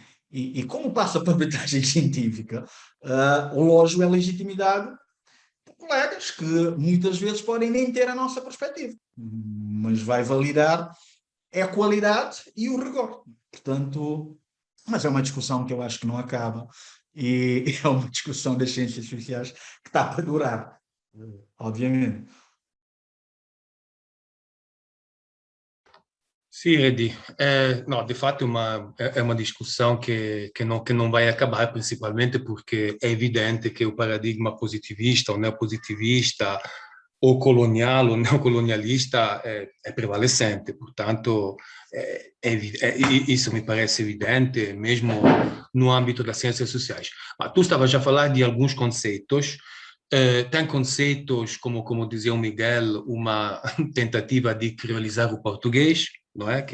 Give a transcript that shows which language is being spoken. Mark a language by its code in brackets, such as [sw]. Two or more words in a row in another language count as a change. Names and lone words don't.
[pt] E como passa para arbitragem científica, o lógico é a legitimidade de colegas que muitas vezes podem nem ter a nossa perspectiva, mas vai validar a qualidade e o rigor. Portanto, mas é uma discussão que eu acho que não acaba e é uma discussão das ciências sociais que está para durar, obviamente. [it] Sì, Edi, no, di fatto è una discussione che non [pt] vai acabar, [it] principalmente perché è evidente che il paradigma positivista o neopositivista o coloniale o neocolonialista è prevalecente, [pt] portanto isso me parece evidente mesmo no âmbito das ciências sociais. Ma tu estavas a falar de alguns conceitos. Tem conceitos, como dizia o Miguel, uma tentativa de criolizar o português, não é?